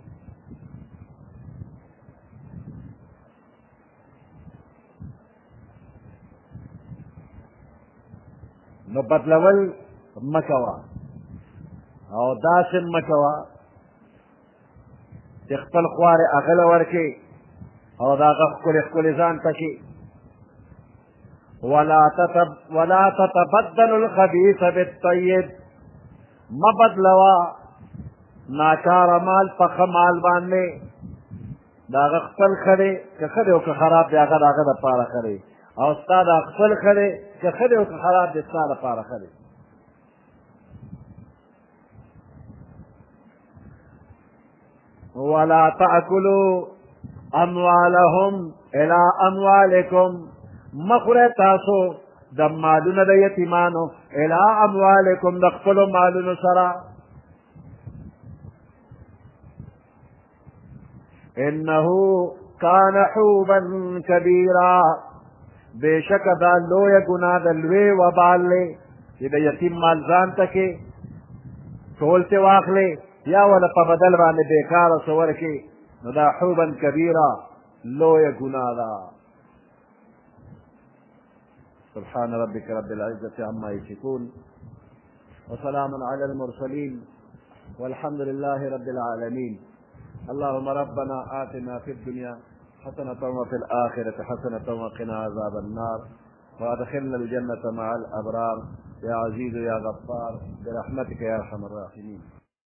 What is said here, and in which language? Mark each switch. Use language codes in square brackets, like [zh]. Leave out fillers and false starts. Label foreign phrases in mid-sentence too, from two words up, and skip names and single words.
[ps] نو بدلول مه کوه او داسې مه کوه چې خپل خوارې هغه له ورکړې او د هغه ښکلې ښکلې ځان ته کړي. [ar] ولا تتبدلوا الخبيث بالطيب، [ps] مه بدلوه ناکاره مال په ښه مال باندې. د هغه خپل ښه دی که ښه دی او که خراب دی هغه د هغه دپاره ښه دی، او ستا د خپل ښه دی که ښه دی او که خراب دی ستا دپاره ښه دی. [ar] ولا تأكلوا اموالهم الى اموالكم، [ps] مخوره تاسو د مالونه د یتیمانو [ar] الى اموالکم [ps] د خپلو مالونو سره. [ar] انه کان حوبا کبیرا، [ps] بېشکه دا لویه ګناه د لوی وبال دی چې د یتیم مال ځان ته کې ټول ترې واخلې یا وله په بدل باندې بېکاره څه ورکړې نو دا [ar] حوبا کبیرا [ps] لویه ګناه ده. [ar] سبحان ربك رب العزة عما يصفون وسلام على المرسلين والحمد لله رب العالمين. اللهم ربنا آتنا في الدنيا حسنة وفي الآخرة حسنة وقنا عذاب النار وأدخلنا الجنة مع الأبرار يا عزيز يا غفار برحمتك يا أرحم الراحمين.